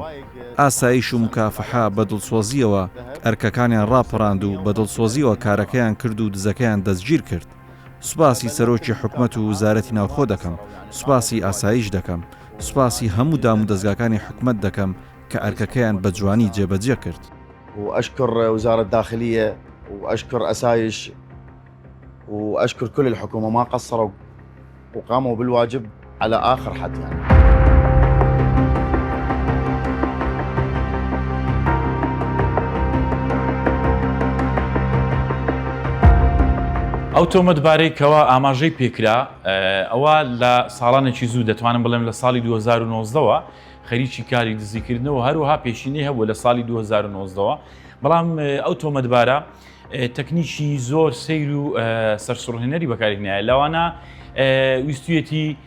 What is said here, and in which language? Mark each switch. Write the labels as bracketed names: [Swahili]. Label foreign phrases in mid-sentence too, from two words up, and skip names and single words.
[Central Kurdish] ئاسایش و مکافحە بە دڵسۆزیەوە ئەرکەکانیان ڕاپەڕاند و بە دڵسۆزیەوە کارەکەیان کرد و دزەکەیان دەستگیر کرد. سوپاسی سەرۆکی حکومەت و وزارەتی ناوخۆ دەکەم، سوپاسی ئاسایش دەکەم، سوپاسی هەموو دام و دەستگاکانی حکومەت دەکەم کە ئەرکەکەیان بە جوانی جێبەجێ کرد. [Arabic] وأشكر وزارة الداخلية وأشكر أسايش وأشكر كل الحكومة ما قصروا وقاموا بالواجب على آخر حد يعني. [Central Kurdish] ئەو تۆمەتبارەی کەوا ئاماژەی پێکرا ئەوە لە ساڵانێکی زوو دەتوانم بڵێم لە ساڵی 2019ەوە خەریکی کاری دزیکردنەوە هەروەها پێشینەی هەبوو لە ساڵی 2019ەوە، بەڵام ئەو تۆمەتبارە تەکنیکی زۆر سیر و سەرسوڕهێنەری بەکارێنایە لەوانە ویستویەتی